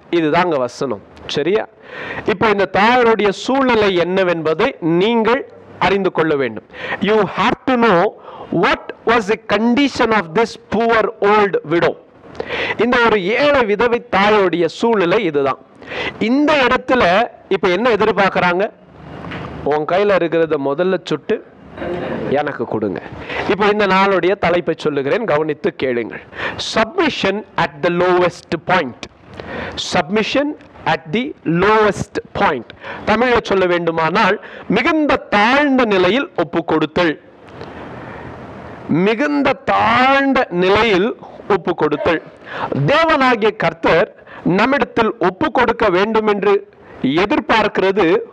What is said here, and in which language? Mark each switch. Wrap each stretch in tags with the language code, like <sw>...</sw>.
<ta>இதுதாங்க வசனம், சரியா? இப்போ இந்த தாயாருடைய சூழ்நிலை என்னவென்பதை நீங்கள் அறிந்து கொள்ள வேண்டும்.</ta> <en>You have to know what was the condition of this poor old widow.</en> <ta>இந்த ஒரு ஏழை விதவை தாயோடைய சூழ்நிலை இதுதான். இந்த இடத்துல இப்ப என்ன எதிர்பார்க்கறாங்க? உன் கையில இருக்கிறத முதல்ல சுட்டு எனக்கு கொடுங்க. இப்போ இந்த நாளுடைய தலைப்பை சொல்லுகிறேன், கவனித்து கேளுங்கள்.</ta> <en>Submission at the lowest point. Submission at the lowest point.</en> <ta>தமிழில் சொல்ல வேண்டுமானால் மிகுந்த தாழ்ந்த நிலையில் ஒப்பு கொடுத்தல். மிகுந்த தாழ்ந்த நிலையில் ஒப்பு கொடுத்தல். தேவனாகிய கர்த்தர் நம்மிடத்தில் ஒப்பு கொடுக்க வேண்டும் என்று எதிர்பார்க்கிறது.</ta>